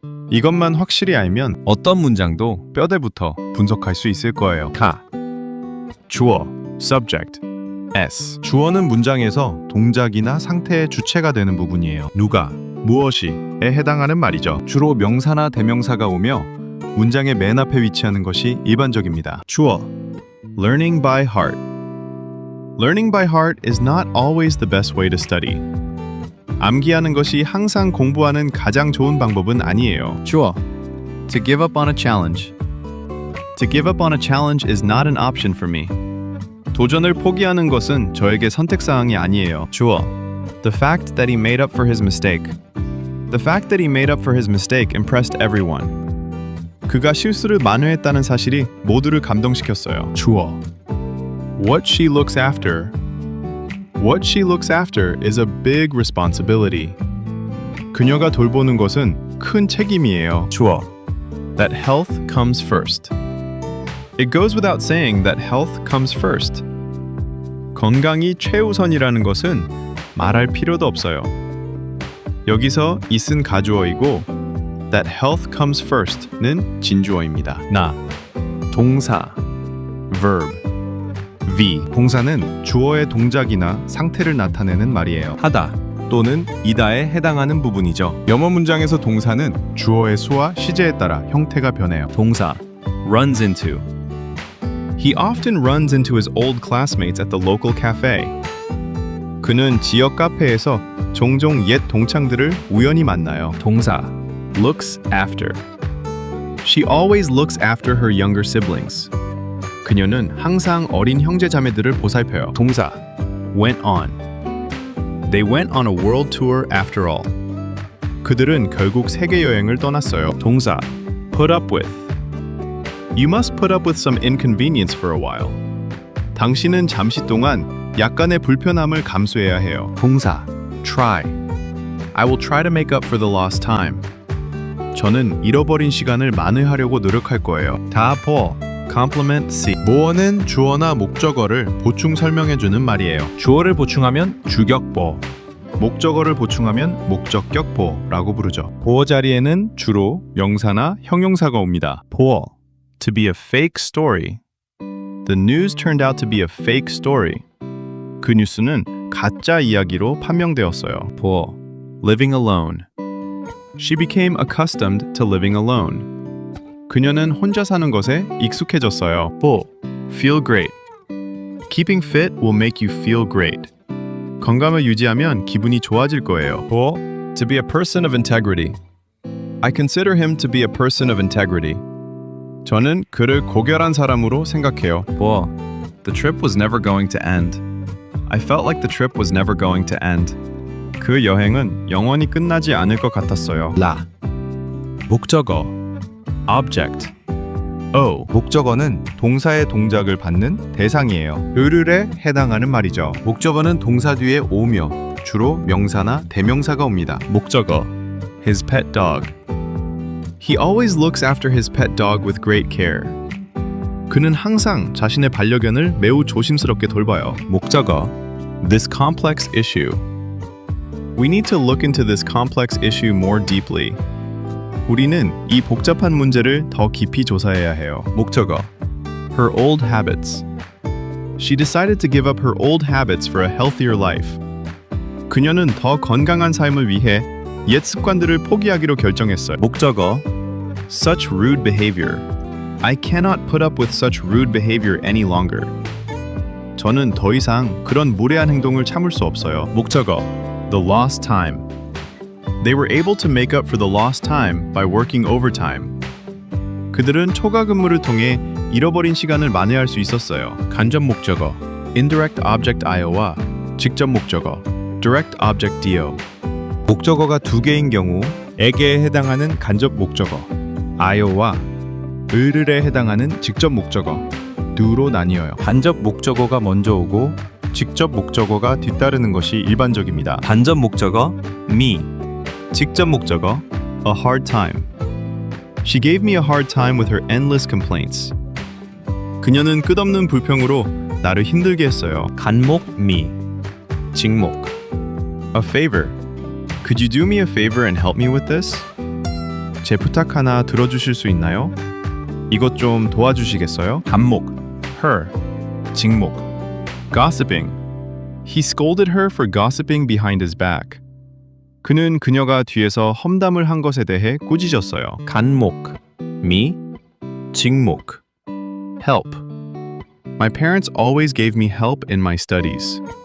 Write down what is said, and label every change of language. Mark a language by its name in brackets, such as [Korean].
[Korean] 이것만 확실히 알면 어떤 문장도 뼈대부터 분석할 수 있을 거예요. 가, 주어, subject, s. 주어는 문장에서 동작이나 상태의 주체가 되는 부분이에요. 누가, 무엇이에 해당하는 말이죠. 주로 명사나 대명사가 오며 문장의 맨 앞에 위치하는 것이 일반적입니다. [English] 주어, learning by heart. Learning by heart is not always the best way to study. [Korean] 암기하는 것이 항상 공부하는 가장 좋은 방법은 아니에요. [English] 주어, to give up on a challenge. To give up on a challenge is not an option for me. [Korean] 도전을 포기하는 것은 저에게 선택사항이 아니에요. [English] 주어, the fact that he made up for his mistake. The fact that he made up for his mistake impressed everyone. [Korean] 그가 실수를 만회했다는 사실이 모두를 감동시켰어요. [English] 주어, what she looks after. What she looks after is a big responsibility. [Korean] 그녀가 돌보는 것은 큰 책임이에요. [English] 주어, that health comes first. It goes without saying that health comes first. [Korean] 건강이 최우선이라는 것은 말할 필요도 없어요. 여기서 it은 가주어이고 [English] that health comes first [Korean] 는 진주어입니다. 나, 동사, verb, V. 동사는 주어의 동작이나 상태를 나타내는 말이에요. 하다 또는 이다에 해당하는 부분이죠. 영어 문장에서 동사는 주어의 수와 시제에 따라 형태가 변해요. [English] 동사, runs into. He often runs into his old classmates at the local cafe. [Korean] 그는 지역 카페에서 종종 옛 동창들을 우연히 만나요. [English] 동사, looks after. She always looks after her younger siblings. [Korean] 그녀는 항상 어린 형제자매들을 보살펴요. [English] 동사, went on. They went on a world tour after all. [Korean] 그들은 결국 세계 여행을 떠났어요. [English] 동사, put up with. You must put up with some inconvenience for a while. [Korean] 당신은 잠시 동안 약간의 불편함을 감수해야 해요. [English] 동사, try. I will try to make up for the lost time. [Korean] 저는 잃어버린 시간을 만회하려고 노력할 거예요. 다 보어, complement C. 모어는 주어나 목적어를 보충 설명해주는 말이에요. 주어를 보충하면 주격보, 목적어를 보충하면 목적격보라고 부르죠. 보어 자리에는 주로 명사나 형용사가 옵니다. [English] 보어, to be a fake story. The news turned out to be a fake story. [Korean] 그 뉴스는 가짜 이야기로 판명되었어요. [English] 보어, living alone. She became accustomed to living alone. [Korean] 그녀는 혼자 사는 것에 익숙해졌어요. [English] 보, feel great. Keeping fit will make you feel great. [Korean] 건강을 유지하면 기분이 좋아질 거예요. [English] 보, to be a person of integrity. I consider him to be a person of integrity. [Korean] 저는 그를 고결한 사람으로 생각해요. [English] 보, the trip was never going to end. I felt like the trip was never going to end. [Korean] 그 여행은 영원히 끝나지 않을 것 같았어요. 라, 목적어, object. O, 목적어는 동사의 동작을 받는 대상이에요. 을에 해당하는 말이죠. 목적어는 동사 뒤에 오며 주로 명사나 대명사가 옵니다. [English] 목적어, his pet dog. He always looks after his pet dog with great care. [Korean] 그는 항상 자신의 반려견을 매우 조심스럽게 돌봐요. [English] 목적어, this complex issue. We need to look into this complex issue more deeply. [Korean] 우리는 이 복잡한 문제를 더 깊이 조사해야 해요. [English] 목적어, her old habits. She decided to give up her old habits for a healthier life. [Korean] 그녀는 더 건강한 삶을 위해 옛 습관들을 포기하기로 결정했어요. [English] 목적어, such rude behavior. I cannot put up with such rude behavior any longer. [Korean] 저는 더 이상 그런 무례한 행동을 참을 수 없어요. 목적어, [English] The lost time. They were able to make up for the lost time by working overtime. [Korean] 그들은 초과 근무를 통해 잃어버린 시간을 만회할 수 있었어요. 간접 목적어 indirect object io와 직접 목적어 direct object dio. 목적어가 두 개인 경우 에게에 해당하는 간접 목적어 아요와 을을에 해당하는 직접 목적어 do로 나뉘어요. 간접 목적어가 먼저 오고 직접 목적어가 뒤따르는 것이 일반적입니다. 간접 목적어 me, 직접 목적어 [English] A hard time. She gave me a hard time with her endless complaints. [Korean] 그녀는 끝없는 불평으로 나를 힘들게 했어요. 간목 me, 직목 [English] A favor. Could you do me a favor and help me with this? [Korean] 제 부탁 하나 들어주실 수 있나요? 이것 좀 도와주시겠어요? 간목 her, 직목 [English] Gossiping. He scolded her for gossiping behind his back. [Korean] 그는 그녀가 뒤에서 험담을 한 것에 대해 꾸짖었어요. 간목 me, 직목 [English] Help. My parents always gave me help in my studies.